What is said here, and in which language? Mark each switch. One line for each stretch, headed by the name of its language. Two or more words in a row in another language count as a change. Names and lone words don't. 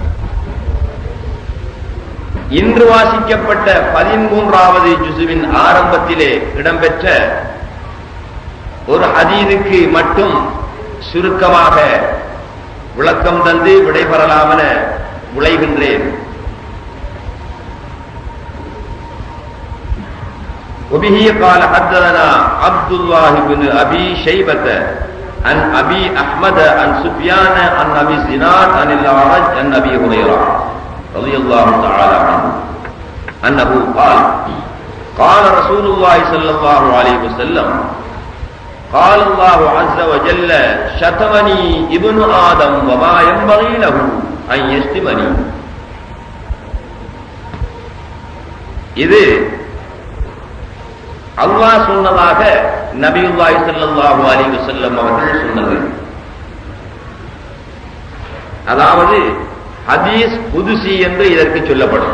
Tamil: இன்று வாசிக்கப்பட்ட 13வது ஜுசுவின் ஆரம்பத்திலே இடம்பெற்ற ஒரு ஹதீஸுக்கு மட்டும் சுருக்கமாக விளக்கம் தந்து விடைபெறலாம் என விளைகின்றேன்.
Arabic: وبه قال حدثنا عبد الله بن ابي شيبه عن ابي احمد عن سفيان عن ابي الزناد عن الاعرج عن ابي هريره رضي الله تعالى عنه انه قال قال رسول الله صلى الله عليه وسلم قال الله عز وجل شتمني ابن آدم وما ينبغي له أن يشتمني.
Tamil: இது அல்லாஹ் சொன்னதாக
Arabic: نبي الله صلى الله عليه وسلم
Tamil: அவர்கள் சொன்னது. அதாவது
Arabic: حديث قدسي
Tamil: என்று இதற்கு சொல்லப்படும்.